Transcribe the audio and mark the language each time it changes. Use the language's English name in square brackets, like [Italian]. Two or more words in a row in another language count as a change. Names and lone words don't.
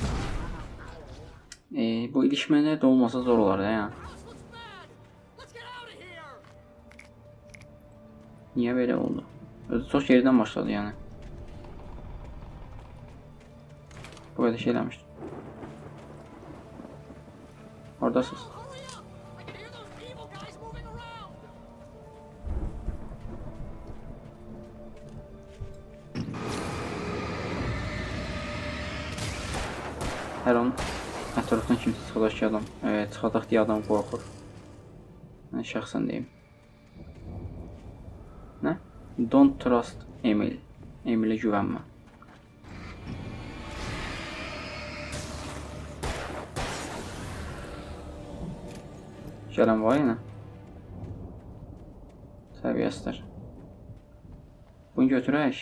[Azerbaijani] Bu ilişmələr də olmasa zor olar ya. [Turkish] Niye böyle oldu? Özü çok geriden başladı yani. Bu kadar şeylenmiştim. Oradasınız. [Azerbaijani] Hər an ətrafdan kimsə çıxacaq ki adam, çıxacaq deyə adam qorxur. Mən şəxsən deyim. Nə? [English] Don't trust Emil. [Azerbaijani] Emilə güvənmə. Gələn var yenə. Səviyyəsidir. Bunu götürək.